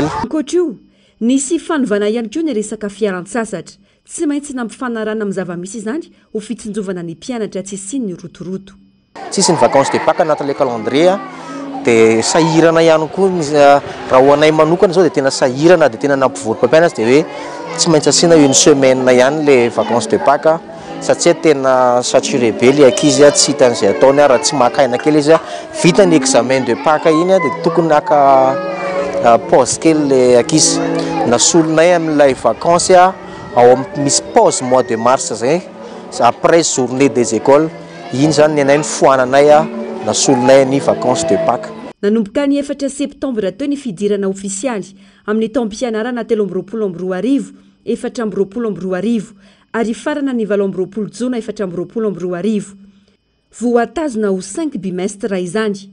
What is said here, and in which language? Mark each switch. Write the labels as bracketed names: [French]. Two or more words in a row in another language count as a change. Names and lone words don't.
[Malagasy] Ankoatra io, nisy fanovana ihany koa ny resaka fiaran-tsasatra. Tsy maintsy nampifanarana amin'ny zava-misy izany ho fitsinjovana ny mpianatra tsy siny ny rotoroto. Tsisy ny [French] vacances de Pâques [Malagasy] anatin'ilay calendrier dia sahirana ihany koa raha ho anay manokana zao dia tena sahirana dia tena nampivory mpampianatra dia hoe tsy maintsy asiana [French] une semaine [Malagasy] ihany le [French] vacances de Pâques [Malagasy] satria tena saturé be le ankizy tsy hitan'izay ataony raha tsy makaina kely izy vita ny [French] examen de Pâques [Malagasy] iny dia tokony aka pause kely le ankizy. Nasolonay amin'ilay vacances ao misy [French] pause mois de mars [Malagasy] zay [French] après journée des écoles [Malagasy] iny zany ny anay ny foananay nasolonay ny [French] vacances de Pâques. [Malagasy] Nanomboka ny 4 septambra teo ny fidirana ofisialy amin'ny taom-pianarana 13 4 ary farana ny 7 jona 4 voatazona ho 5 bimestre izany.